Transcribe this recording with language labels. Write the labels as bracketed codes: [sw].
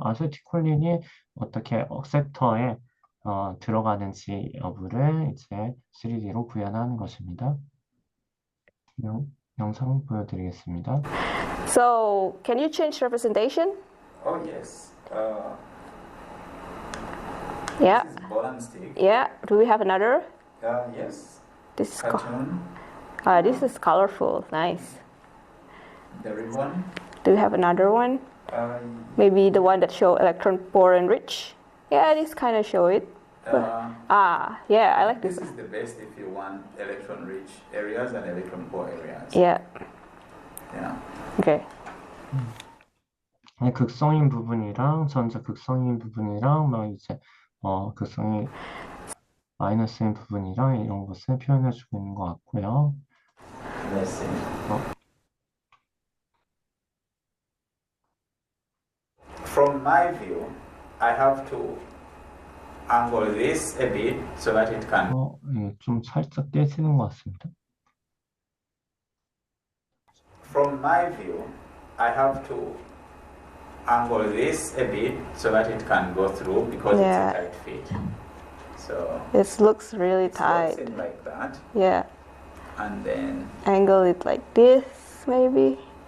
[ko] 아세틸콜린이 어떻게 억셉터에 들어가는지 여부를 이제 3D로 구현하는 것입니다. 영상 보여드리겠습니다. [en] So, can you change representation? Oh yes. Yeah. This is ball and stick. Yeah. Do we have another? Yes. This is Cartoon. this is colorful. Nice. The ribbon. Do we have another one? Maybe the one that show electron poor and rich. Yeah, this kind of show it. Yeah, I like this. This is the best if you want electron-rich areas and electron-poor areas. Yeah. Yeah. Okay. [ko] 극성인 부분이랑 전자 극성인 부분이랑 막 이제 극성이 마이너스인 부분이랑 이런 것을 표현해주고 있는 것 같고요. [en] Let's see. From my view, I have to angle this a bit so that it can. [ko] 좀 살짝 깨지는 것 같습니다. [en] From my view, I have to angle this a bit so that it can go through because it's a tight fit. So this looks really tight. It like that. Yeah. And then angle it like this, maybe.